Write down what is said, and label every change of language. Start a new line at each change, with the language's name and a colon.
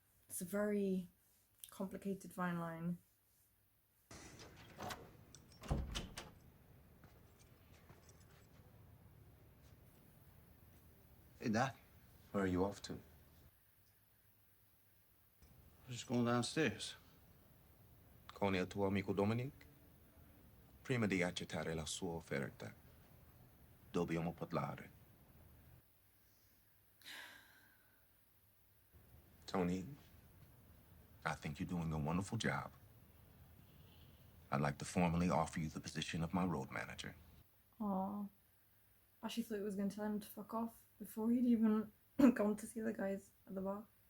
English: It's a very complicated fine line. Hey, Doc. Where are you off to? I'm just going downstairs.
Italian: Con il tuo amico Dominic? Prima di accettare la sua offerta, dobbiamo parlare.
English: Tony, I think you're doing a wonderful job. I'd like to formally offer you the position of my road manager. Aww. I actually thought he was going to tell him to fuck off before he'd even gone to see the guys at the bar.